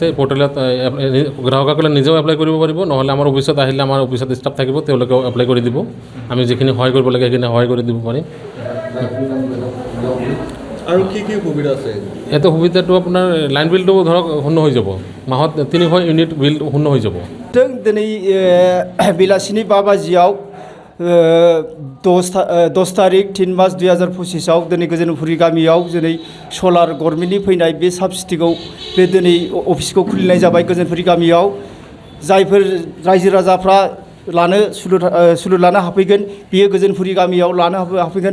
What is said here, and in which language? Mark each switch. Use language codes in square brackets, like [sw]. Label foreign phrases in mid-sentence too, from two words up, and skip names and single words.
[as] পৰ্টেলত গ্ৰাহকসকলে নিজেও এপ্লাই কৰিব পাৰিব, নহ'লে আমাৰ অফিচত আহিলে আমাৰ অফিচত ষ্টাফ থাকিব, তেওঁলোকেও এপ্লাই কৰি দিব। আমি যিখিনি সহায় কৰিব লাগে সেইখিনি সহায় কৰি দিব পাৰিম। আৰু কি কি সুবিধা আছে? এইটো সুবিধাটো আপোনাৰ লাইন বিলটো ধৰক শূন্য হৈ যাব, মাহত 300 ইউনিট বিল শূন্য হৈ যাব। [brx] दिनै बेलासिनि 5 बाजियाव 10 तारिख 3 मार्च 2025 दिनै गोजोनपुरी गामियाव दिनै सलार गभर्नमेन्टनि फैनाय बे साबसिडिखौ बे दिनै अफिसखौ खुलिनाय जाबाय। गोजोनपुरी गामियाव जायफोर रायजो राजाफ्रा लानो सुलुद लानो हाफैगोन बियो गोजोनपुरी गामियाव लानो हाफैगोन।